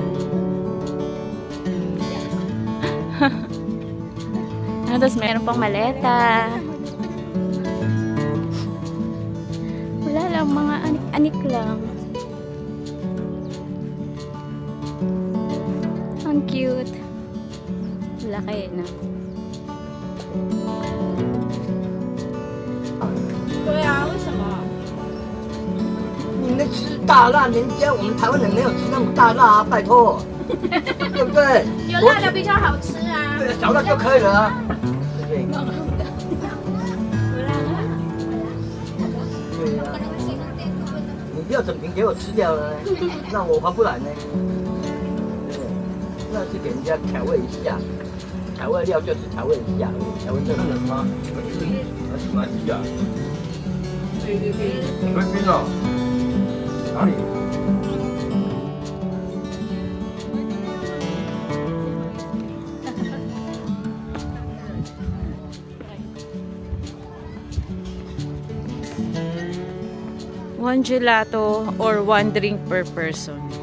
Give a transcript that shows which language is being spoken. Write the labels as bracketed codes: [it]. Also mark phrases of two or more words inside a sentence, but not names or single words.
[tl] Tapos meron pang maleta. Wala lang, mga anik-anik lang. Ang cute. Laki na. [zh] 对啊，为什么？你们吃大辣，人家我们台湾人没有吃那种大辣啊，拜托，对不对？有辣的比较好吃啊。对，小辣就可以了啊，对不对？对呀、你不要整瓶给我吃掉了呢，那我划不来呢。对不对？那是给人家调味一下，调味料就是调味一下，调味料是什么？马来西亚。菲律宾哦，哪里？ [en] One gelato or one drink per person.